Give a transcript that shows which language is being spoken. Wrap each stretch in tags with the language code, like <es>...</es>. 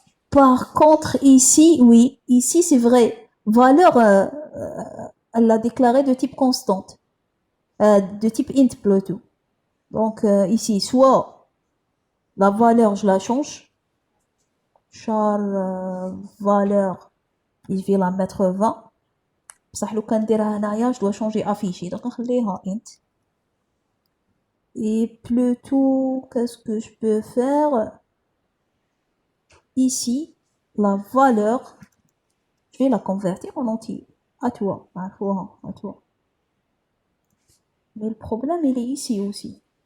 <fr>Par contre, ici, oui, ici c'est vrai. Valeur, elle l'a déclaré de type constante. De type int plutôt. Donc ici, soit la valeur, je la change. Char valeur, je vais la mettre 20.</fr> <ar>بصح لو كان نديرها هنايا je dois changer affiché.</ar> <fr>Donc نخليها int. Et plutôt, qu'est-ce que je peux faire? Ici, la valeur, je vais la convertir en entier. À toi, à toi. Mais le problème, il est ici aussi.</fr>